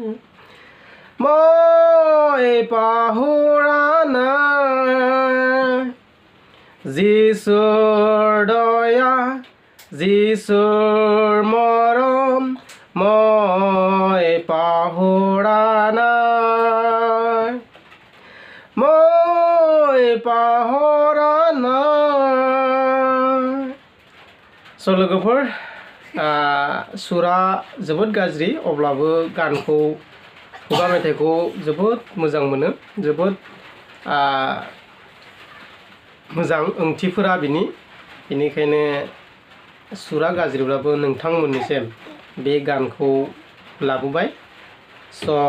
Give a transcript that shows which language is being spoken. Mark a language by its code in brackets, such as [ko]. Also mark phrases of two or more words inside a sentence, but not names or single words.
[as] মই পাহৰা নাই যিশুৰ দয়া যিশুৰ মৰম মই পাহৰা নাই মই পাহৰা নাই [brx] लोगोफोर सुरा जोबोद गाज्रि अब्लाबो गानखौ खुगा मेथाइखौ जोबोद मोजां मोनो जोबोद मोजां ओंथिफोरा बेनिखायनो सुरा गाज्रिब्लाबो नोंथांमोननिसिम बे गानखौ लाबोबाय स